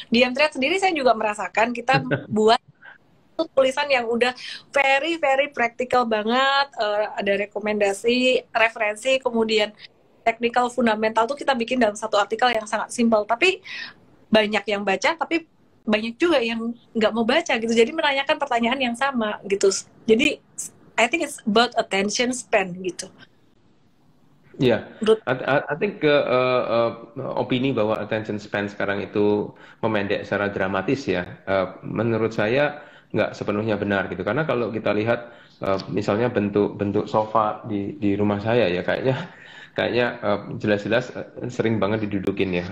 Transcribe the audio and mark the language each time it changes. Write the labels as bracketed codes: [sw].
[id] Di MTrade sendiri saya juga merasakan kita buat tulisan yang udah [en] very practical [id] banget, ada rekomendasi, referensi, kemudian technical fundamental tuh kita bikin dalam satu artikel yang sangat simpel. Tapi banyak yang baca, tapi banyak juga yang nggak mau baca gitu. Jadi menanyakan pertanyaan yang sama gitu. [en] Jadi I think it's about attention span gitu. [id] Ya, Menurut [en] I think [id] opini bahwa attention span sekarang itu memendek secara dramatis ya, menurut saya nggak sepenuhnya benar gitu. Karena kalau kita lihat misalnya bentuk sofa di rumah saya ya, kayaknya jelas-jelas sering banget didudukin ya.